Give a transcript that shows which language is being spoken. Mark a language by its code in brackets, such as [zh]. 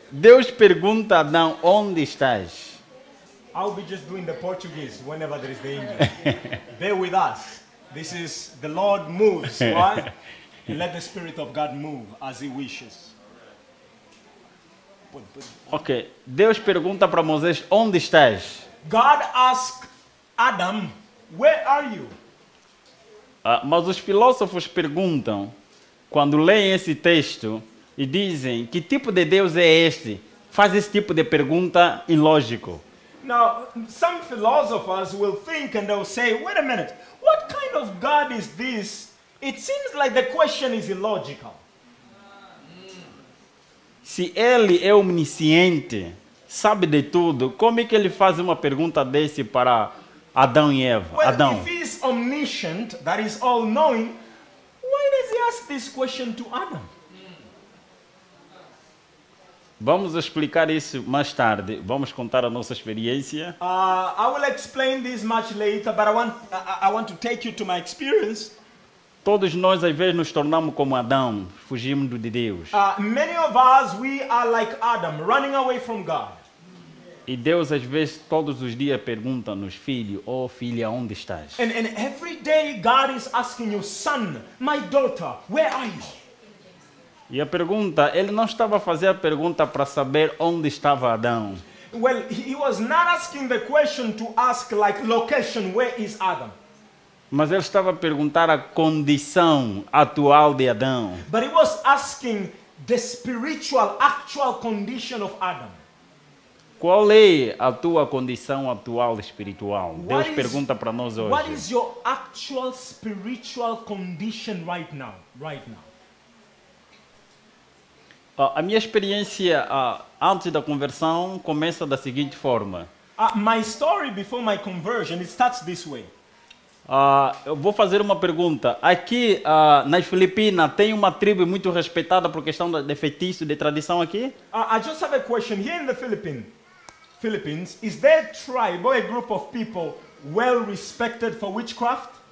[pt] Deus pergunta a Adão, onde estás? [en] I'll be just doing the Portuguese whenever there is the English. Bear with us. This is the Lord moves, right? And let the Spirit of God move as He wishes. [pt] Ok, Deus pergunta para Moisés, onde estás? [en] God asked Adam, where are you? [pt] Mas os filósofos perguntam, quando leem esse texto, e dizem, que tipo de Deus é este? Faz esse tipo de pergunta ilógico. [en] Now, some philosophers will think and they'll say, wait a minute, what kind of God is this? It seems like the question is illogical. [pt] Se ele é omnisciente, sabe de tudo, como é que ele faz uma pergunta desse para Adão e Eva? [en] Well, [pt] Adão. [en] if he's omniscient, that is all-knowing, why does he ask this question to Adam? [pt] Vamos explicar isso mais tarde. Vamos contar a nossa experiência. [en] I will explain this much later, but I want to take you to my experience. [pt] Todos nós, às vezes, nos tornamos como Adão, fugimos de Deus. [en] Many of us, we are like Adam, running away from God. [pt] E Deus, às vezes, todos os dias pergunta-nos, filho, oh filha, onde estás? [en] And every day God is asking you, son, my daughter, where are you? [pt] E a pergunta, ele não estava a fazer a pergunta para saber onde estava Adão. [en] Well, he was not asking the question to ask like location, where is Adam? [pt] Mas ele estava a perguntar a condição atual de Adão. [en] But he was asking the spiritual, actual condition of Adam. [pt] Qual é a tua condição atual espiritual? Deus [en] What is- [pt] pergunta para nós [en] What [pt] hoje. [en] is your actual spiritual condition right now? Right now. [pt] A minha experiência antes da conversão começa da seguinte forma. [en] My story before my conversion, it starts this way. [pt] Eu vou fazer uma pergunta. Aqui nas Filipinas tem uma tribo muito respeitada por questão de feitiço, de tradição aqui? [en] I just have a question. Here in the Philippines, is there a tribe or a group of people well respected for witchcraft?